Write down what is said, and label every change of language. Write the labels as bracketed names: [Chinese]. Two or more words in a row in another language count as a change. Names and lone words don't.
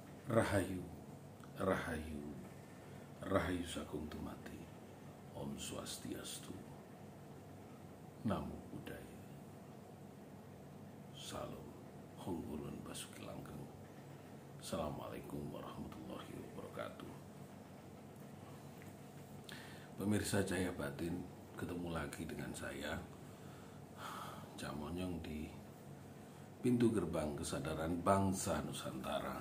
[Javanese] Rahayu, Rahayu, Rahayu Sagung Tumati, Om Swastiastu, Namo Buddhaya, Salam Honggulun Basuki Langgeng. [Arabic] السلام عليكم ورحمة الله وبركاته. [Indonesian] Pemirsa Cahaya Batin, ketemu lagi dengan saya, Cak Monyong, di pintu gerbang kesadaran bangsa Nusantara.